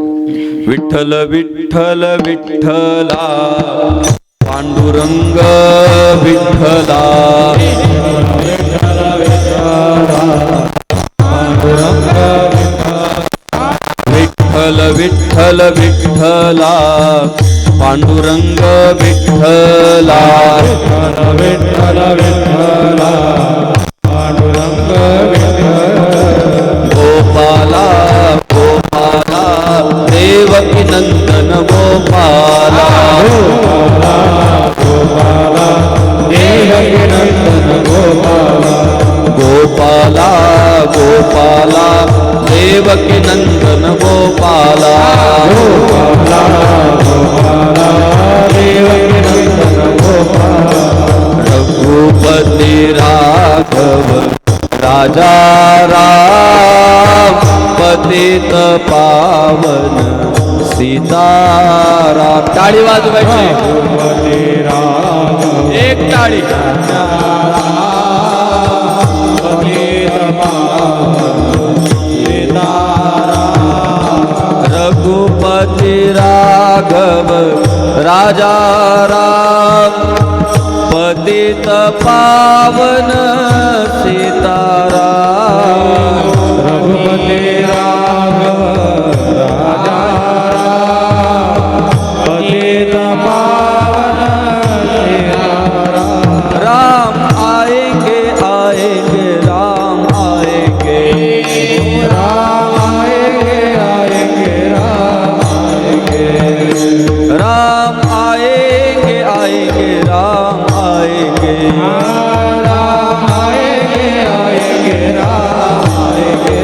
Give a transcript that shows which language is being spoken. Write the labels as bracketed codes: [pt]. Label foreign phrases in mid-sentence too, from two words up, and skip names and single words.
[mr] विठ्ठल विठ्ठल विठ्ठला पांडुरंग विठ्ठला, विठ्ठल विठ्ठल विठ्ठला पांडुरंग विठ्ठला, विठ्ठल विठ्ठला पांडुरंग [hi] गोपाला गोपाला देवकी नंदन गोपाला, गोपाला देवकी नंदन गोपाला, गोपाला गोपाला देवकी नंदन गोपाला, गोपाला गोपाला देवकी नंदन गोपाला, रघुपति राघव राजा राम पतित पावन सीताराम. [mr] टाळी वाजवायची, एक टाळी. [hi] रघुपति राघव राजा राम पतित पावन सीताराम, रघुपति राघव राजा राम पतित पावन सीताराम. राम आएंगे आएंगे राम आएंगे, राम आएंगे आएंगे राम आएंगे, राम आएंगे आएंगे राम आएंगे, राम आएंगे आएंगे राम आएंगे.